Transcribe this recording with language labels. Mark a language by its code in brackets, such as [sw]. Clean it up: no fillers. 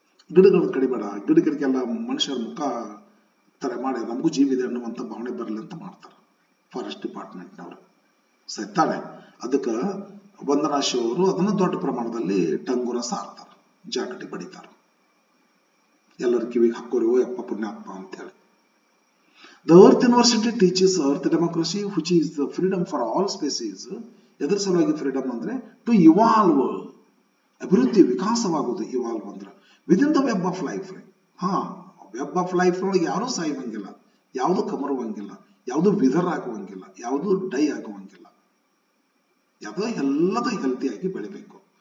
[kn] ಗಿಡಗಳನ್ನ ಕಡಿಬೇಡ, ಗಿಡಗಳಿಗೆಲ್ಲ ಮನುಷ್ಯರ ಮುಖ ತರ ಮಾಡಿ ನಮಗೂ ಜೀವ ಇದೆ ಅನ್ನುವಂಥ ಭಾವನೆ ಬರಲಿ ಅಂತ ಮಾಡ್ತಾರೆ ಫಾರೆಸ್ಟ್ ಡಿಪಾರ್ಟ್ಮೆಂಟ್ನವರು. ಸತ್ತಾಳೆ ಅದಕ್ಕೆ ವಂದನಾ ಶಿವ ಅವರು ಅದನ್ನ ದೊಡ್ಡ ಪ್ರಮಾಣದಲ್ಲಿ ಟಂಗುರ ಸಾರ್ತಾರ, ಜಾಗಟಿ ಬಡಿತಾರ, ಎಲ್ಲರ ಕಿವಿಗೆ ಹಾಕೋರಿ ಓ ಯಪ್ಪ ಪುಣ್ಯಾತ್ಮ ಅಂತ ಹೇಳಿ. [en] The Earth University teaches Earth democracy, which is the freedom for all species. [kn] ಎದರ ಸಲುವಾಗಿ ಫ್ರೀಡಮ್ ಅಂದ್ರೆ [en] to evolve, [kn] ಅಭಿವೃದ್ಧಿ ವಿಕಾಸವಾಗುವುದು. ಇವಾಲ್ವ್ ಅಂದ್ರೆ [en] Within the web of life. [kn] Web of life ಒಳಗೆ ಯಾರೂ ಸಾಯುವಂಗಿಲ್ಲ, ಯಾವುದು ಕಮರುವಂಗಿಲ್ಲ, ಯಾವುದು ವಿದರ್ ಆಗುವಂಗಿಲ್ಲ, ಯಾವುದು ಡೈ ಆಗುವಂಗಿಲ್ಲ, ಯಾವುದೋ ಎಲ್ಲದೂ ಹೆಲ್ತಿಯಾಗಿ ಬೆಳಿಬೇಕು.